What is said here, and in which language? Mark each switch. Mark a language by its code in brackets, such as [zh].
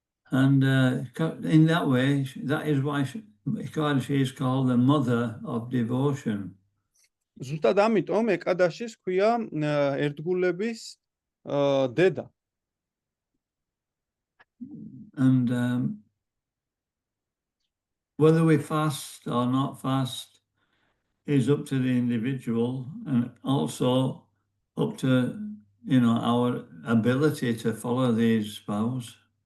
[en] And in that way, that is why Ekadashi is called the mother of devotion. [ka] ზუსტად ამიტომ ეკადაშის ქვია ერთგულების დედა. [en] And whether we fast or not fast is up to the individual and also up to, our ability to follow these vows.